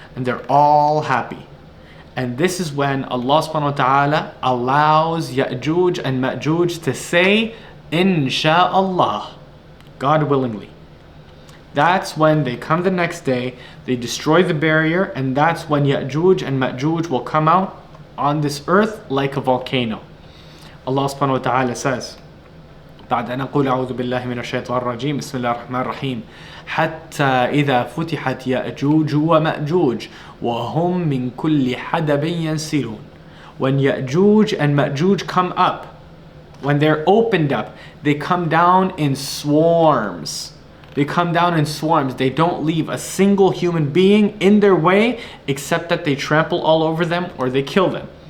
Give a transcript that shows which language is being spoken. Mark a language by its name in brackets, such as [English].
[English] And they're all happy. And this is when Allah subhanahu wa ta'ala allows Ya'juj and Ma'juj to say, Insha'Allah, God willingly. That's when they come the next day, they destroy the barrier, and that's when Ya'juj and Ma'juj will come out on this earth like a volcano. [Arabic] Allah subhanahu wa ta'ala says, بعد أن أقول أعوذ بالله من الشيطان الرجيم بسم الله الرحمن الرحيم حتى إذا فتحت يأجوج ومأجوج وهم من كل حدب ينسلون. [English] When Ya'juj and Ma'juj come up, when they're opened up, they come down in swarms. They don't leave a single human being in their way except that they trample all over them or they kill them.